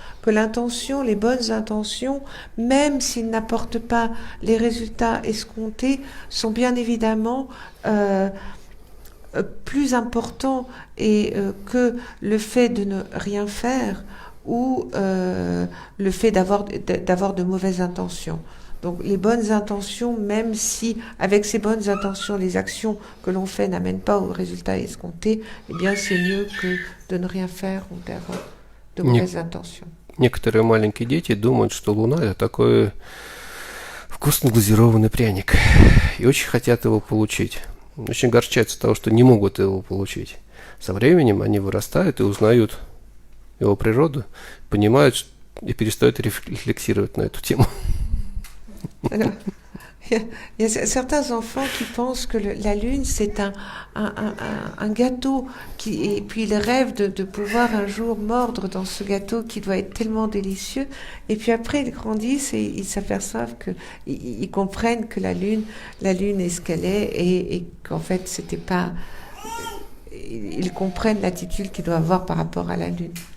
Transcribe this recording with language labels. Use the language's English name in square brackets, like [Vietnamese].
[French] Que l'intention, les bonnes intentions, même s'ils n'apportent pas les résultats escomptés, sont bien évidemment plus importants que le fait de ne rien faire ou le fait d'avoir de mauvaises intentions. Donc les bonnes intentions, même si avec ces bonnes intentions, les actions que l'on fait n'amènent pas au résultat escompté, eh bien c'est mieux que de ne rien faire ou d'avoir de mauvaises intentions. [Russian] Некоторые маленькие дети думают, что Луна – это такой вкусно глазированный пряник. И очень хотят его получить. Очень огорчаются от того, что не могут его получить. Со временем они вырастают и узнают его природу, понимают и перестают рефлексировать на эту тему. [French] Alors, il y a certains enfants qui pensent que la Lune, c'est un gâteau, et puis ils rêvent de pouvoir un jour mordre dans ce gâteau qui doit être tellement délicieux. Et puis après, ils grandissent et ils s'aperçoivent ils comprennent que la Lune est ce qu'elle est et qu'en fait, c'était pas... Ils comprennent l'attitude qu'ils doivent avoir par rapport à la Lune.